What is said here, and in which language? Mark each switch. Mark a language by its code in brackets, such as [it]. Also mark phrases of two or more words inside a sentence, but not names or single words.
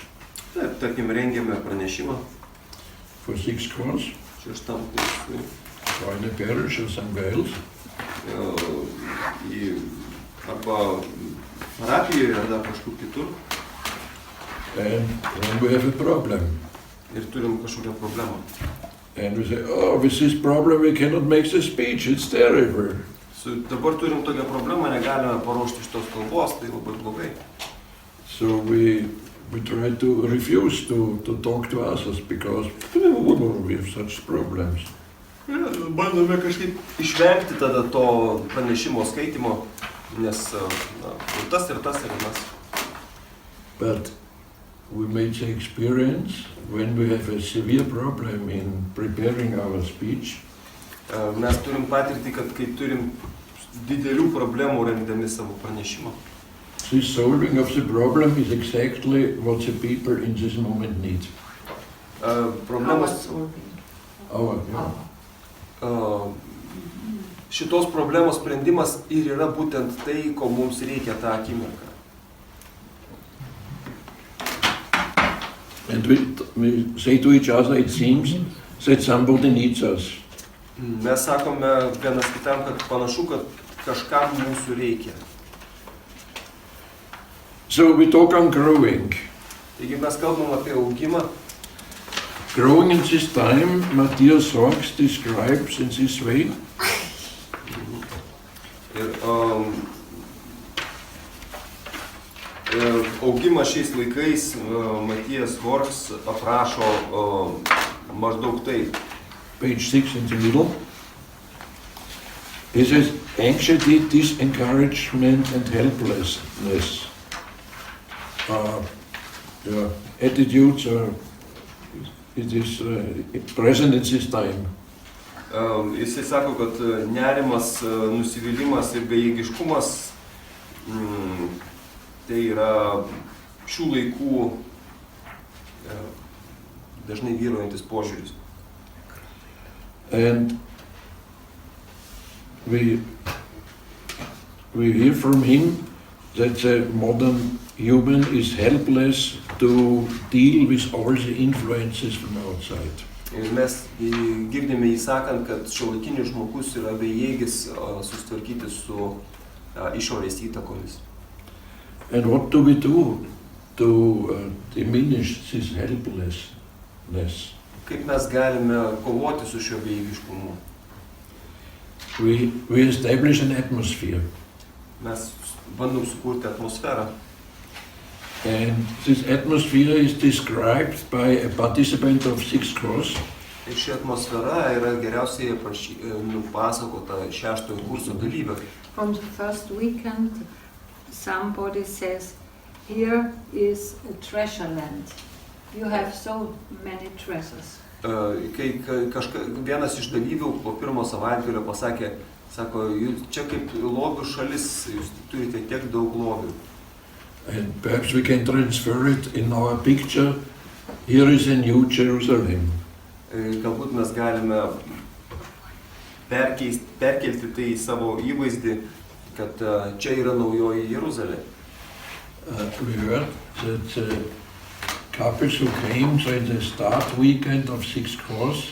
[lt] Taip, tarkim, rengiame pranešimą [en] for 6 course, [lt] 6 kursui [en] or in a parish or somewhere else. [lt] Arba parapijoje, ar dar kažkur kitur. [en] And when we have a problem, [lt] Ir turim kažkokią problemą. [en] and we say, oh, with this problem we cannot make the speech, it's terrible. [lt] Dabar turim tokią problemą, negalime paruošti šitos kalbos, tai labai blogai. [en] So we try to refuse to talk to others because we have such problems. [lt] Ir bandome kažkaip išvengti tada to pranešimo skaitimo, nes ir tas, ir tas, ir tas. [en] But we made the experience when we have a severe problem in preparing our speech, [lt] Mes turim patirtį, kad kai turim didelių problemų rengdami savo pranešimą, [en] this solving of the problem is exactly what the people in this moment need. [lt] problemos, šitos problemos sprendimas ir yra būtent tai, ko mums reikia tą akimirką. [en] And we say to each other, it seems that somebody needs us. [lt] Mes sakome vienas kitam, kad panašu, kad kažkam mūsų reikia. [en] So we talk on growing. [lt] Taigi mes kalbam apie augimą. [en] Growing in this time, Matthias Hawks describes in this way. [lt] Ir augimą šiais laikais Matthias Hawks aprašo maždaug taip. [en] Page 6 in the middle. He says, anxiety, disencouragement and helplessness. Attitudes are, it is present in this time. [lt] Jisai sako, kad nerimas, nusivylimas ir bejėgiškumas tai yra šių laikų dažnai vyraujantis požiūris. [en] And we hear from him that the modern human is helpless to deal with all the influences from outside. [lt] Ir mes girdime jį sakant, kad šiuolaikinis žmogus yra bejėgis susitvarkyti su išorės įtakomis. [en] And what do we do to diminish this helplessness? [lt] Kaip mes galime kovoti su šiuo bejėgiškumu? [en] We establish an atmosphere. [lt] Mes bandom sukurti atmosferą. [en] And this atmosphere is described by a participant of Sixth Course. [lt] Ir ši atmosfera yra geriausiai nupasakota 6-ojo kurso dalyvio. [en] From the first weekend, somebody says, here is a treasure land. You have so many treasures. [lt] Kai vienas iš dalyvių po pirmo savaitgalio pasakė, sako, čia kaip lobių šalis, jūs turite tiek daug lobių. [en] And perhaps we can transfer it in our picture. Here is a New Jerusalem. [lt] Galbūt mes galime perkelti tai į savo įvaizdį, kad čia yra naujoji Jeruzalė. [en] We heard that couples who came, so in the start weekend of Sixth Course,